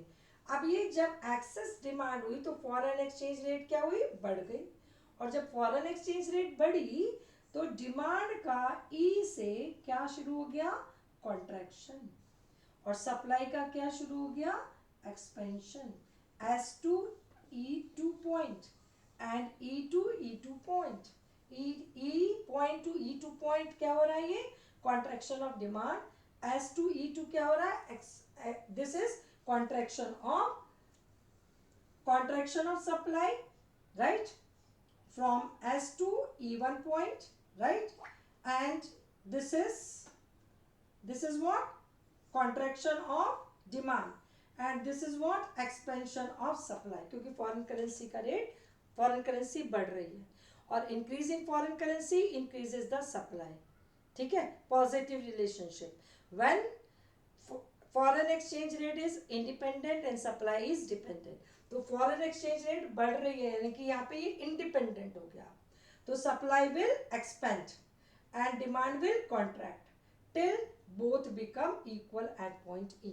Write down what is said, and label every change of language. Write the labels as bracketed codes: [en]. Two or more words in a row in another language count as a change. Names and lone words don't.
[hi] अब ये जब [en] excess demand [hi] हुई तो [en] foreign exchange rate [hi] क्या हुई, बढ़ गई, और जब फॉरेन [en] exchange rate [hi] बढ़ी तो डिमांड का E से क्या शुरू हो गया, कॉन्ट्रैक्शन, और सप्लाई का क्या शुरू हो गया, एक्सपेंशन, [en] S to E2 point and E to E2 point, E point to E2 point क्या हो रहा है, ये contraction of demand, [hi] S to E2 क्या हो रहा है, [en] this is contraction of supply, right, from S to E1 point, right, and this is what, contraction of demand, and this is what, expansion of supply, [hi] क्योंकि [en] foreign currency [hi] का रेट, [en] foreign currency [hi] बढ़ रही है और [en] increase in foreign currency increases the supply, [hi] ठीक है, [en] positive relationship. when foreign exchange rate is independent and supply is dependent, [hi] तो फॉरेन एक्सचेंज रेट बढ़ रही है यानी कि यहाँ पे ये इंडिपेंडेंट हो गया, तो [en] supply will expand and demand will contract till both become equal at point E.